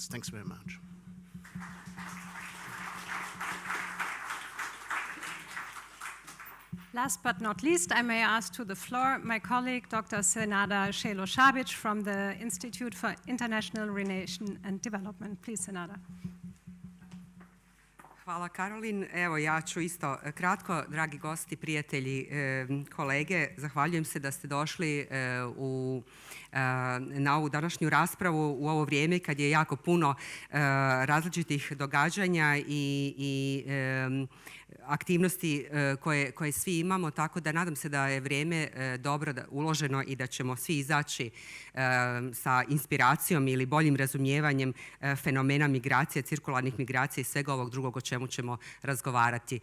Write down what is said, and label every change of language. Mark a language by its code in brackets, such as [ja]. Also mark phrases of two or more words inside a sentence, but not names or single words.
[en] Thanks very much. Last but not least, I may ask to the floor my colleague, Dr. Senada Šelo-Šabić from the Institute for International Relation and Development. Please, Senada. [hr] Hvala, Karolin. Evo, ja ću isto kratko. Dragi gosti, prijatelji, kolege, zahvaljujem se da ste došli na ovu današnju raspravu u ovo vrijeme kad je jako puno različitih događanja i aktivnosti koje svi imamo, tako da nadam se da je vrijeme dobro uloženo i da ćemo svi izaći sa inspiracijom ili boljim razumijevanjem fenomena migracije, cirkularnih migracija i svega ovog drugog o čemu ćemo razgovarati.